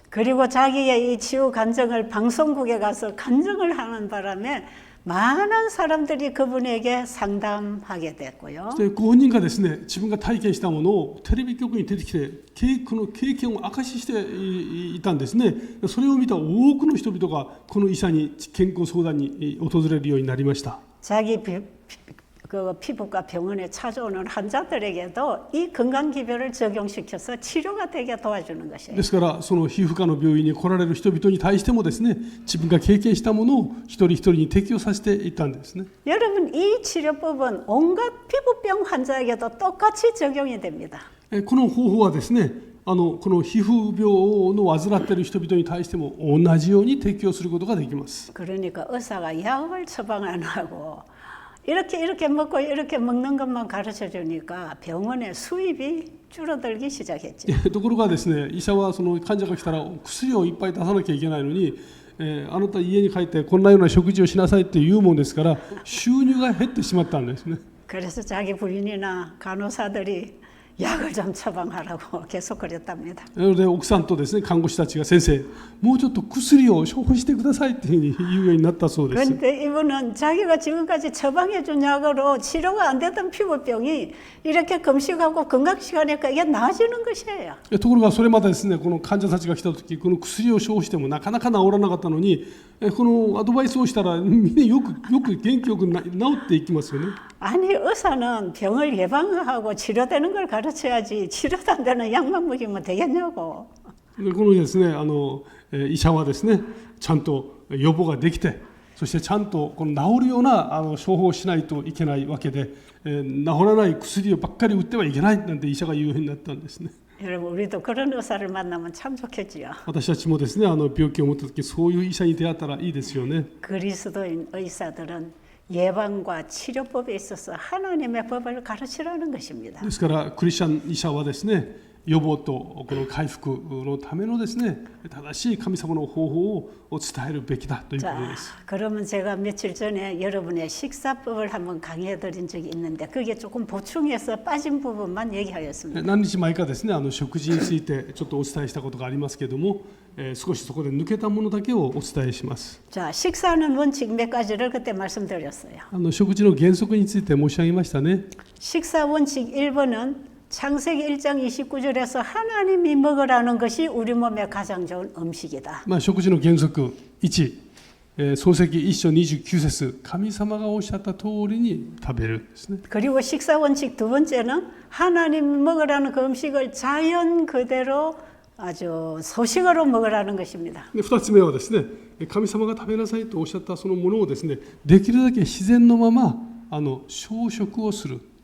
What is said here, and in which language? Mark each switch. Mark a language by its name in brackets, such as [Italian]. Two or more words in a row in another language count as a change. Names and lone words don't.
[Korean] 그리고 자기의 이 치유 간증을 방송국에 가서 간증을 하는 바람에 많은 사람들이 그분에게 상담하게 됐고요. [Japanese] そしてご本人がですね自分が体験したものをテレビ局に出てきてこの経験を証ししていたんですね。それを見た多くの人々がこの医者に健康相談に訪れるようになりました。 [Korean] 자기 그 피부과 병원에 찾아오는 환자들에게도 이 건강기별을 적용시켜서 치료가 되게 도와주는 것이에요. [Japanese] ですからその皮膚科の病院に来られる人々に対してもですね自分が経験したものを一人一人に適用させていったんですね。 [Korean] 여러분 이 치료법은 온갖 피부병 환자에게도 똑같이 적용이 됩니다. [Japanese] この方法はですねこの皮膚病の患っている人々に対しても同じように適用することができます。 [Korean] 그러니까 의사가 약을 처방 안 하고 이렇게 먹고 이렇게 먹는 것만 가르쳐 주니까 병원의 수입이 줄어들기 시작했죠. [Japanese] ところがですね医者はその患者が来たら薬をいっぱい出さなきゃいけないのに、あなた家に帰ってこんなような食事をしなさいって言うもんですから収入が減ってしまったんですね。 [Korean] 그래서 자기 부인이나 간호사들이 약을 좀 처방하라고 계속 그랬답니다. [Japanese] なので奥さんとですね看護師たちが先生もうちょっと薬を処方してくださいっていうふうに言うようになったそうです。 [Korean] 그런데 이분은 자기가 지금까지 처방해 준 약으로 치료가 안 되던 피부병이 이렇게 금식하고 건강식하니까 이게 나아지는 것이에요. [Japanese] ところがそれまでですねこの患者たちが来た時この薬を処方してもなかなか治らなかったのにこのアドバイスをしたらみんなよく元気よく治っていきますよね。 [Korean] 아니 의사는 병을 예방하고 치료되는 걸 가르쳐야지 치료도 안 되는 약만 먹이면 되겠냐고. [Japanese] このですね医者はですねちゃんと予防ができてそしてちゃんとこの治るような処方をしないといけないわけで、治らない薬ばっかり打ってはいけないなんて医者が言うようになったんですね。 [Korean] 여러분 우리도 그런 의사를 만나면 참 좋겠지요. [Japanese] 私たちもですね病気を持った時そういう医者に出会ったらいいですよね。 [Korean] 그리스도인 의사들은 예방과 치료법에 있어서 하나님의 법을 가르치라는 것입니다. [Japanese] ですからクリスチャン医者はですね予防とこの回復のためのですね正しい神様の方法を伝えるべきだということです。 [Korean] 그러면 제가 며칠 전에 여러분의 식사법을 한번 강의해 드린 적이 있는데 그게 조금 보충해서 빠진 부분만 얘기하였습니다. [Japanese] 何日前かですね食事についてちょっとお伝えしたことがありますけれども、少しそこで抜けたものだけをお伝えします。 [Korean] 자, 식사하는 원칙 몇 가지를 그때 말씀드렸어요. [Japanese] 食事の原則について申し上げましたね。 [Korean] 식사 원칙 1번은 창세기 1장 29절에서 하나님이 먹으라는 것이 우리 몸에 가장 좋은 음식이다. [Japanese] 食事の原則1、創世記1章29節神様がおっしゃった通りに食べるですね。 [Korean] 그리고 식사 원칙 두 번째는 하나님이 먹으라는 그 음식을 자연 그대로 아주 소식으로 먹으라는 것입니다. [Japanese] 2 つ目はですね神様が食べなさいとおっしゃったそのものをですねできるだけ自然のまま小食をする。